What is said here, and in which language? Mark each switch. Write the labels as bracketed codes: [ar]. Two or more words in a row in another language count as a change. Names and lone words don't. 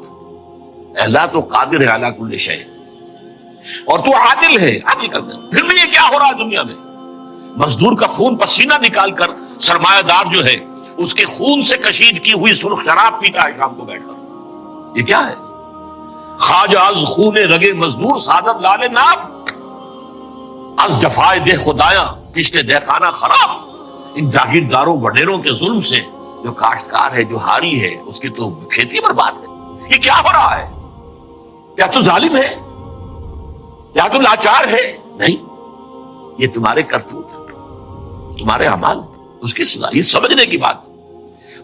[ur] اللہ تو قادر ہے [ar] علی کل شیء, [ur] اور تو عادل ہے, عادل کرنا. پھر بھی یہ کیا ہو رہا ہے دنیا میں؟ مزدور کا خون پسینہ نکال کر سرمایہ دار جو ہے اس کے خون سے کشید کی ہوئی سرخ شراب پیتا ہے شام کو بیٹھ کر. یہ کیا ہے؟ [fa] خواجہ از خون رگے مزدور سعادت لال ناب، از جفائے دہ خدایاں کشت دہ خانہ خراب۔ [ur] ان جاگیرداروں وڈیروں کے ظلم سے جو کاشتکار ہے، جو ہاری ہے، اس کی تو کھیتی برباد ہے۔ یہ کیا ہو رہا ہے؟ کیا تو ظالم ہے؟ کیا تو لاچار ہے؟ نہیں، یہ تمہارے کرتوت، تمہارے اعمال، اس کی سزا، یہ سمجھنے کی بات ہے۔